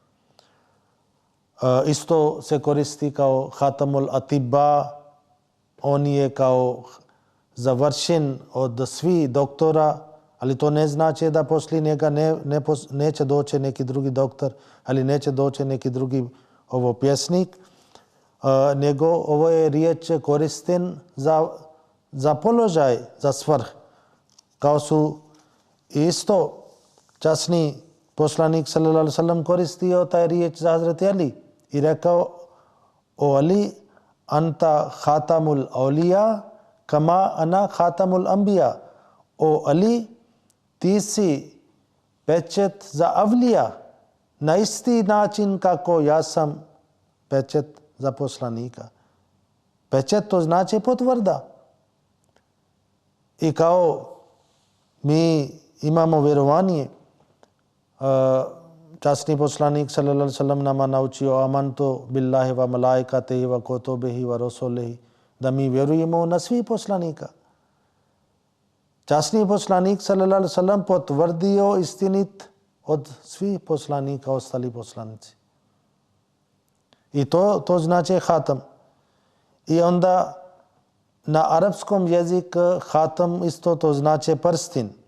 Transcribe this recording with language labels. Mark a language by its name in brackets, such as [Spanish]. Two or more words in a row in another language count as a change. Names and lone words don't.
[Bosnian] Isto se koristi kao [Arabic] خاتم الأطباء, [Bosnian] on je kao završen od svih doktora, ali to ne znači da poslije njega neće doći neki drugi doktor, ali neće doći neki drugi pjesnik, nego ovo je riječ koristen za položaj, za svrh. Kao su isto časni poslanik [Arabic] صلى الله عليه وسلم [Bosnian] koristio taj riječ za Hazreti Ali i rekao: O Ali, [Arabic] أنت خاتم الأولياء كما أنا خاتم الأنبياء. [Bosnian] O Ali, ti si pečat za avlija na isti način kako ja sam pečat za poslanika. Pečat to znači potvrda. I kao mi imamo vjerovanje, časni poslanik [Arabic] صلى الله عليه وسلم [Bosnian] nama naučio [Arabic] آمنت بالله وملائكته وكتبه ورسله, [Bosnian] da mi vjerujemo na svih poslanika. Časni poslanik [Arabic] صلى الله عليه وسلم [Bosnian] potvrdio istinit od svih poslanika, ostali poslanici. I to znači hatam. I onda na arapskom jeziku hatam isto to znači prstin.